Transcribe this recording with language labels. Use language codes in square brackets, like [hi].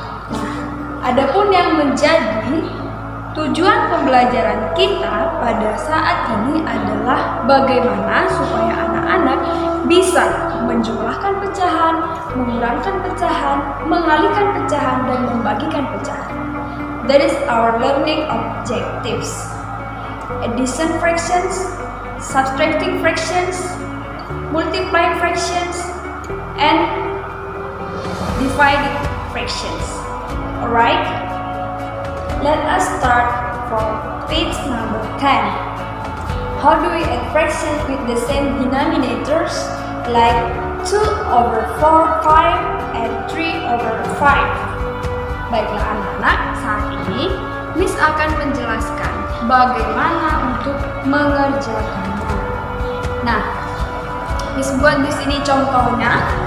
[id] Nah, adapun yang menjadi tujuan pembelajaran kita pada saat ini adalah bagaimana supaya anak-anak bisa menjumlahkan pecahan, mengurangkan pecahan, mengalikan pecahan, dan membagikan pecahan. [en] That is our learning objectives. Addition fractions, subtracting fractions, multiplying fractions, and dividing fractions. Alright? Let us start from page number 10. How do we add fractions with the same denominators like 2/4, 5, and 3/5? [id] Baiklah anak-anak, saat ini Miss akan menjelaskan bagaimana untuk mengerjakannya. Nah, Miss buat di sini contohnya.